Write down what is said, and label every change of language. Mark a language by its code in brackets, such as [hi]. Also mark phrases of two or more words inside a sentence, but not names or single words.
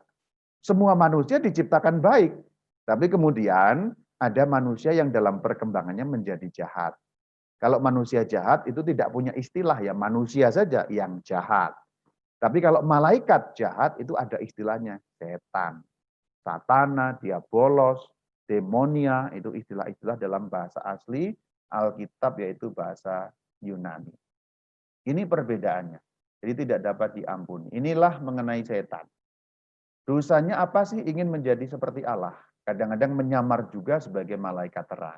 [id] Semua manusia diciptakan baik. Tapi kemudian ada manusia yang dalam perkembangannya menjadi jahat. Kalau manusia jahat itu tidak punya istilah ya, manusia saja yang jahat. Tapi kalau malaikat jahat itu ada istilahnya, setan. [el] Σατανά, διάβολος, δαιμόνια, [id] itu istilah-istilah dalam bahasa asli Alkitab yaitu bahasa Yunani. Ini perbedaannya. Jadi tidak dapat diampuni. Inilah mengenai setan. Dosanya apa sih? Ingin menjadi seperti Allah. Kadang-kadang menyamar juga sebagai malaikat terang.